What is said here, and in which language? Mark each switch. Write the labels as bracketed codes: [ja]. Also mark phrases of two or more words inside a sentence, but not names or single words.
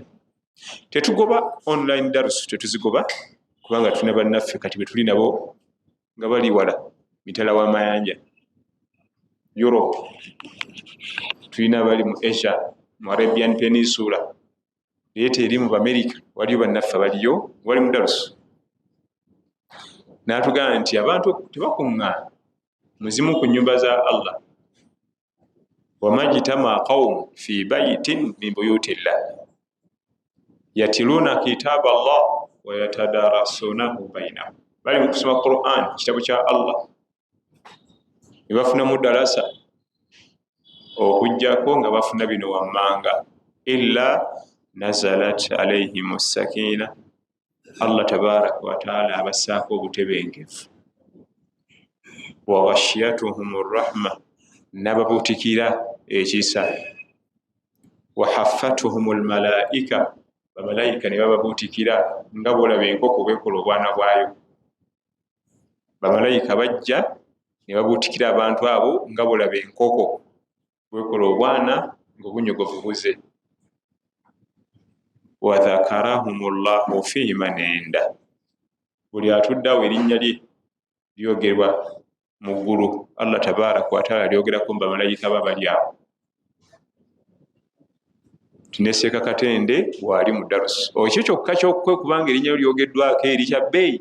[lg] Tetugoba online darusu, tetuzigoba kubanga tulina bannaffe kati betuli nabo nga bali wala mitala w'amayanja Europe, tulina bali mu Asia, mu Arabian Peninsula, leeta eri mu America, waliyo bannaffe baliyo wali mu darusu. N'atugamba nti abantu tebakuŋŋaana muzimu ku nnyumba za Allah. [ar] وما اجتمع قوم في بيت من بيوت الله يتلون كتاب الله ويتدارسونه بينهم, [lg] bali mu kusoma Quran, kitabo kya Allah, ne bafunamu darasa okujjako nga bafuna bino wammanga, [ar] إلا نزلت عليهم السكينة, الله تبارك وتعالى [lg] abassaako obutebenkevu, [ar] وغشيتهم الرحمة, [lg] nababutikira ekisa, [ar] وحفتهم الملائكة, [lg] bamalayika ne bababutikira nga bwolaba enkoko bwekola obwana bwayo. Bamalayika bajja ne babutikira abantu abo nga bwolaba enkoko bwekola obwana ng'obunyogovu buze. [ar] وذكرهم الله فيمن عنده, [lg] buli atuddawo erinnya lye lyogerwa mu ggulu, [ar] الله تبارك وتعالى [lg] lyogerako mu bamalayika babali awo. Tuneseeka katende waali mu darusu, ekyo kyokka kyokwe kubanga erinnya lyogeddwako erikya bbeeyi.